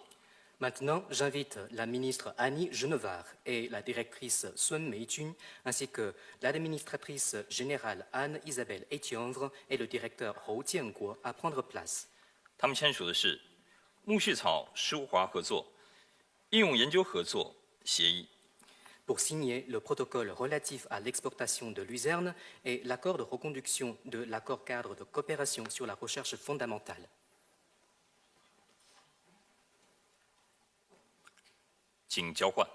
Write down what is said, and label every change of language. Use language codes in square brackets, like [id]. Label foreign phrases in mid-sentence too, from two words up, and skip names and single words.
[fr] Maintenant, j'invite la ministre Annie Genevard et la directrice Sun Meijun, ainsi que l'administratrice générale Anne-Isabelle Etienvre et le directeur Hou Jianguo à prendre place. [zh] 他们签署的是苜蓿草舒华合作、应用研究合作协议。 [fr] Pour signer le protocole relatif à l'exportation de luzerne et l'accord de reconduction de l'accord cadre de coopération sur la recherche fondamentale. [zh] 请交换。